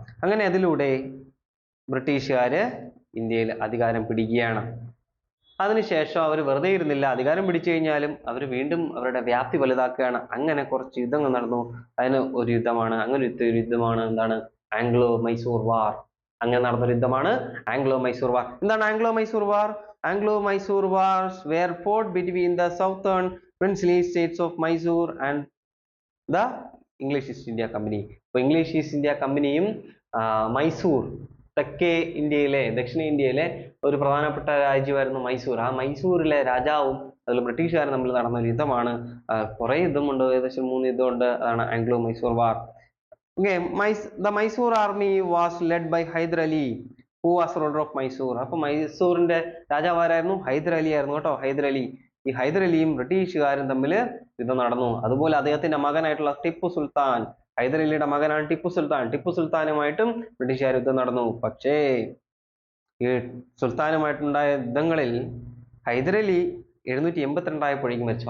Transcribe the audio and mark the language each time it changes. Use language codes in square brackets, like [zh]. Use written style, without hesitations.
[ml] അങ്ങനെ അതിലൂടെ ബ്രിട്ടീഷുകാര് ഇന്ത്യയിൽ അധികാരം പിടിക്കുകയാണ്. അതിനുശേഷം അവർ വെറുതെ ഇരുന്നില്ല. അധികാരം പിടിച്ചു കഴിഞ്ഞാലും അവർ വീണ്ടും അവരുടെ വ്യാപ്തി വലുതാക്കുകയാണ്. അങ്ങനെ കുറച്ച് യുദ്ധങ്ങൾ നടന്നു. അതിന് ഒരു യുദ്ധമാണ് എന്താണ് ആംഗ്ലോ മൈസൂർ വാർ. അങ്ങനെ നടന്നൊരു യുദ്ധമാണ് ആംഗ്ലോ മൈസൂർ വാർ. എന്താണ് Anglo Mysore war? [en] Anglo Mysore wars were fought between the southern princely states of Mysore and the English East India Company. [ml] അപ്പോൾ ഇംഗ്ലീഷ് ഈസ്റ്റ് ഇന്ത്യ കമ്പനിയും മൈസൂർ, തെക്കേ ഇന്ത്യയിലെ ദക്ഷിണ ഇന്ത്യയിലെ ഒരു പ്രധാനപ്പെട്ട രാജ്യമായിരുന്നു മൈസൂർ. ആ മൈസൂരിലെ രാജാവും അതിൽ ബ്രിട്ടീഷുകാരും തമ്മിൽ നടന്ന ഒരു യുദ്ധമാണ്. കുറെ യുദ്ധമുണ്ട്, ഏകദേശം 3 യുദ്ധമുണ്ട്. അതാണ് Anglo Mysore war. [en] Okay, the Mysore army was led by Hyder Ali, who was ruler of Mysore. [ml] അപ്പോൾ മൈസൂറിന്റെ രാജാവാരായിരുന്നു? ഹൈദർ അലി ആയിരുന്നു കേട്ടോ. ഈ ഹൈദർ അലിയും ബ്രിട്ടീഷുകാരും തമ്മിൽ യുദ്ധം നടന്നു. അതുപോലെ അദ്ദേഹത്തിന്റെ മകനായിട്ടുള്ള ടിപ്പു സുൽത്താൻ, ഹൈദർ അലിയുടെ മകനാണ് ടിപ്പു സുൽത്താനുമായിട്ടും ബ്രിട്ടീഷുകാർ യുദ്ധം നടന്നു. പക്ഷേ ഈ സുൽത്താനുമായിട്ടുണ്ടായ യുദ്ധങ്ങളിൽ ഹൈദർ അലി 782 ആയപ്പോഴേക്കും മരിച്ചു.